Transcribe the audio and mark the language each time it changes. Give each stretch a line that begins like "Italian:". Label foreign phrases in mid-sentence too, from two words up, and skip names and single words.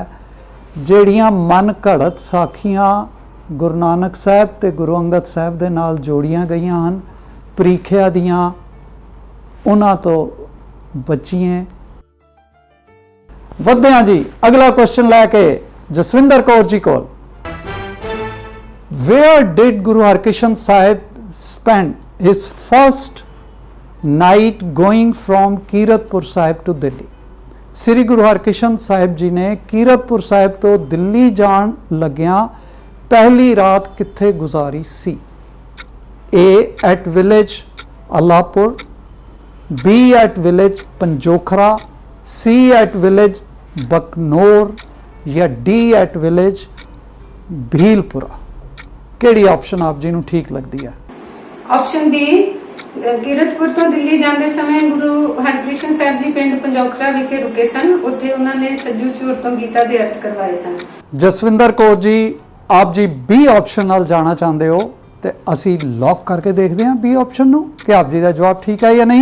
Punjabi: ਜਿਹੜੀਆਂ ਮਨ ਘੜਤ ਸਾਖੀਆਂ ਗੁਰੂ ਨਾਨਕ ਸਾਹਿਬ ਤੇ ਗੁਰੂ ਅੰਗਦ ਸਾਹਿਬ ਦੇ ਨਾਲ ਜੋੜੀਆਂ ਗਈਆਂ ਹਨ ਪ੍ਰੀਖਿਆ ਦੀਆਂ, ਉਹਨਾਂ ਤੋਂ ਬਚੀਏ। ਵਧਦੇ ਹਾਂ ਜੀ ਅਗਲਾ ਕੁਐਸਚਨ ਲੈ ਕੇ ਜਸਵਿੰਦਰ ਕੌਰ ਜੀ ਕੋਲ।
English: Where did Guru Harkrishan Sahib spend his first night going from Kiratpur Sahib to Delhi?
Punjabi: ਸ੍ਰੀ ਗੁਰੂ ਹਰਕ੍ਰਿਸ਼ਨ ਸਾਹਿਬ ਜੀ ਨੇ ਕੀਰਤਪੁਰ ਸਾਹਿਬ ਤੋਂ ਦਿੱਲੀ ਜਾਣ ਲੱਗਿਆਂ ਪਹਿਲੀ ਰਾਤ ਕਿੱਥੇ ਗੁਜ਼ਾਰੀ ਸੀ?
English: A at village Allahpur, B at village Panjokra, C at village Baknor ਜਾਂ D at village Bhilpura।
Punjabi: ਕਿਹੜੀ ਆਪਸ਼ਨ ਆਪ ਜੀ ਨੂੰ ਠੀਕ ਲੱਗਦੀ ਹੈ? ਆਪਸ਼ਨ ਬੀ, ਕੀਰਤਪੁਰ ਤੋਂ ਦਿੱਲੀ ਜਾਂਦੇ ਸਮੇਂ ਗੁਰੂ ਹਰਕ੍ਰਿਸ਼ਨ ਸਾਹਿਬ ਜੀ ਪਿੰਡ ਪੰਜੋਖਰਾ ਵਿਖੇ ਰੁਕੇ ਸਨ। ਉੱਥੇ ਉਹਨਾਂ ਨੇ ਸੱਜੂ ਚੂਰ ਤੋਂ ਗੀਤਾ ਦੇ ਅਰਥ ਕਰਵਾਏ ਸਨ। ਜਸਵਿੰਦਰ ਕੌਰ ਜੀ ਆਪ ਜੀ B ਆਪਸ਼ਨ ਨਾਲ ਜਾਣਾ ਚਾਹੁੰਦੇ ਹੋ ਤੇ ਅਸੀਂ ਲੌਕ ਕਰਕੇ ਦੇਖਦੇ ਹਾਂ B ਆਪਸ਼ਨ ਨੂੰ ਕਿ ਆਪ ਜੀ ਦਾ ਜਵਾਬ ਠੀਕ ਹੈ ਜਾਂ ਨਹੀਂ।